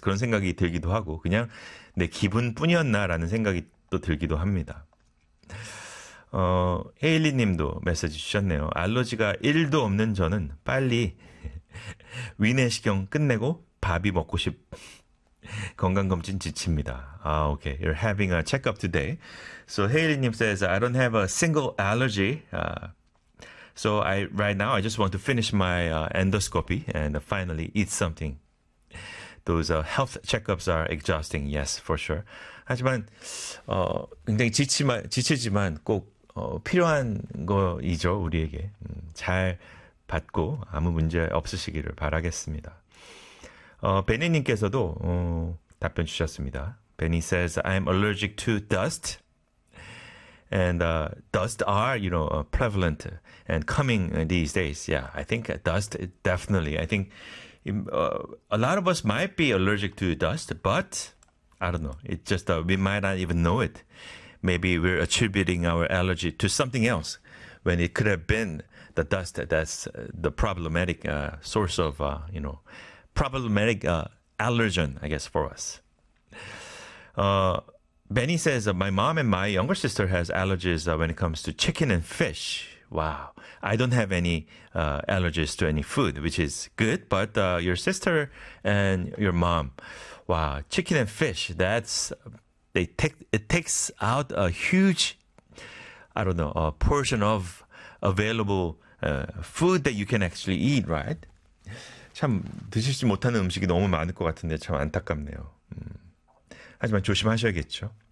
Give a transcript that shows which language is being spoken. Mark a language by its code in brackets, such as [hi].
[ko] 그런 생각이 들기도 하고 그냥 내 기분뿐이었나라는 생각이 또 들기도 합니다. 헤일리 님도 메시지 주셨네요. 알러지가 1도 없는 저는 빨리 위내시경 끝내고 밥이 먹고 싶 건강검진 지칩니다. 아, [en] 오케이. Okay. You're having a checkup today. So, 헤일리 님 says, I don't have a single allergy. So, right now, I just want to finish my endoscopy and finally eat something. Those health checkups are exhausting, yes, for sure. [ko] 하지만, 굉장히 지치지만 꼭 필요한 거이죠, 우리에게. 잘 받고 아무 문제 없으시기를 바라겠습니다. 베니님께서도 답변 주셨습니다. [en] Benny says, I'm allergic to dust. And dust are, prevalent and coming these days. Yeah, I think dust, definitely. I think a lot of us might be allergic to dust, but I don't know. It's just that we might not even know it. Maybe we're attributing our allergy to something else when it could have been the dust that's the problematic source of, problematic allergen, I guess, for us. Benny says, my mom and my younger sister has allergies when it comes to chicken and fish. Wow. I don't have any allergies to any food, which is good, but your sister and your mom, wow, chicken and fish, it takes out a huge, I don't know, a portion of available food that you can actually eat, right? [ko] 참, 드시지 못하는 음식이 너무 많을 것 같은데 참 안타깝네요. 하지만 조심하셔야겠죠.